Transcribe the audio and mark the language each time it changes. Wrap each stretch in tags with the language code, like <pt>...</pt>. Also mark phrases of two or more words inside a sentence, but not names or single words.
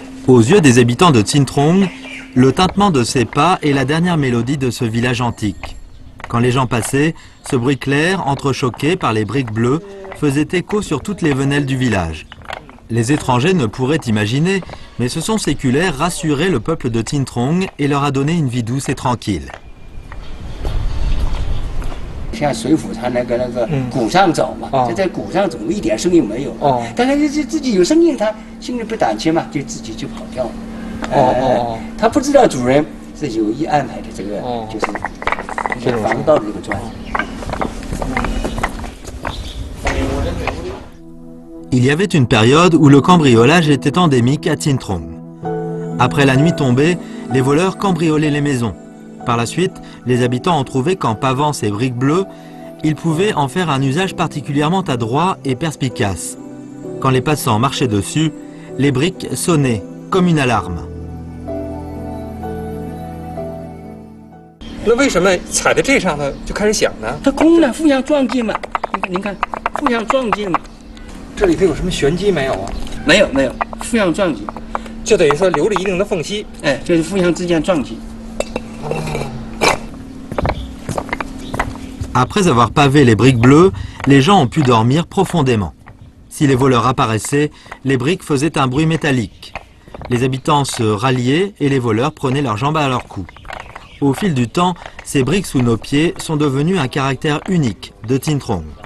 <fr>Aux yeux des habitants de Tsintrong, le tintement de ces pas est la dernière mélodie de ce village antique. Quand les gens passaient, ce bruit clair, entrechoqué par les briques bleues, faisait écho sur toutes les venelles du village. Les étrangers ne pourraient imaginer, mais ce son séculaire rassurait le peuple de Tsintrong et leur a donné une vie douce et tranquille.</fr> <zh>像水浒他那个鼓上走嘛，就在鼓上走，一点声音没有。但是自己有声音，他心里不胆怯嘛，就自己就跑掉了。他不知道主人是有意安排的这个，就是防盗的这个砖。</zh> <fr>Il y avait une période où le cambriolage était endémique à Tsintrong. Après la nuit tombée, les voleurs cambriolaient les maisons. Par la suite, les habitants ont trouvé qu'en pavant ces briques bleues, ils pouvaient en faire un usage particulièrement adroit et perspicace. Quand les passants marchaient dessus, les briques sonnaient comme une alarme.</fr> <zh>那为什么踩在这上头就开始响呢？它空了，互相撞击嘛。您看，互相撞击嘛。这里头有什么玄机没有啊？没有，互相撞击，就等于说留着一定的缝隙。哎，就是互相之间撞击。</zh> <fr>Après avoir pavé les briques bleues, les gens ont pu dormir profondément. Si les voleurs apparaissaient, les briques faisaient un bruit métallique. Les habitants se ralliaient et les voleurs prenaient leurs jambes à leur cou. Au fil du temps, ces briques sous nos pieds sont devenues un caractère unique de Tsintrong.</fr>